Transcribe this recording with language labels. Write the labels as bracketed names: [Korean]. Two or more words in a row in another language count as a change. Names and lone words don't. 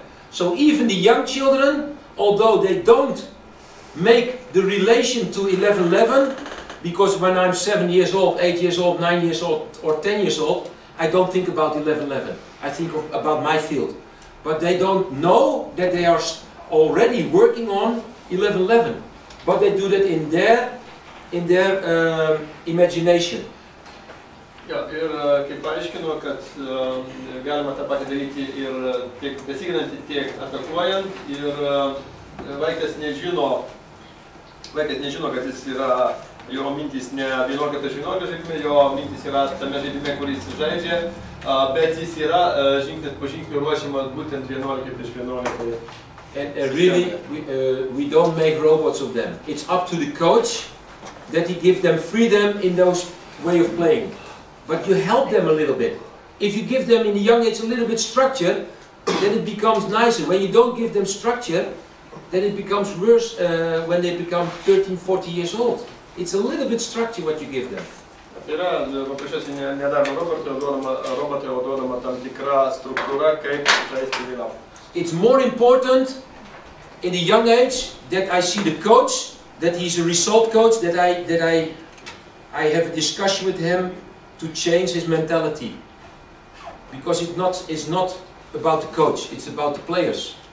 [English] So even the young children, although they don't make the relation to 11-11, because when I'm 7 years old, 8 years old, 9 years old, or 10 years old, I don't think about 11-11. I think about my field. But they don't know that they are already working on 11-11. But they do that in their imagination. [Lithuanian] Jo, ir kaip paaiškinu, kad galima tą patį daryti ir tiek besiginant, tiek atakuojant. Ir vaikas nežino, kad jis yra, jo mintis ne 11-11 žaidime, jo mintis yra tame žaidime, kur jis žaidžia, bet jis yra žingsnis po žingsnio ruošiamas būtent 11-11. [English] And really, we don't make robots of them. It's up to the coach that he gives them freedom in those way of playing. But you help them a little bit. If you give them in the young age a little bit structure, then it becomes nicer. When you don't give them structure, then it becomes worse when they become 13-14 years old. It's a little bit structure what you give them. [Lithuanian] Yra, paprasčiausiai nedaroma robotui, o duodama tam tikra struktūra, kaip žaisti vėliau. [English] It's more important in the young age that I see the coach, that he's a result coach, that I have a discussion with him to change his mentality. Because it's not about the coach, it's about the players.